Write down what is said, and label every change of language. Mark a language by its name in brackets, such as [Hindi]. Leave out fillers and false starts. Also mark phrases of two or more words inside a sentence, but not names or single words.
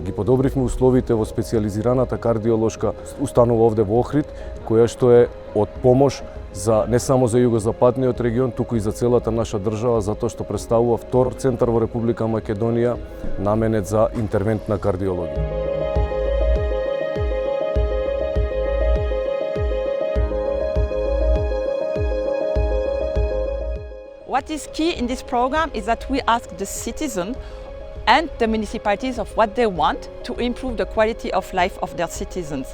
[Macedonian] Ги подобривме условите во специјализираната кардиолошка установа овде во Охрид, која што е од помош за не само за југозападниот регион, туку и за целата наша држава, затоа што представува втор центар во Република Македонија наменет за интервентна кардиологија. [English] What is key in this program is that we ask the citizen and the municipalities of what they want to improve the quality of life of their citizens.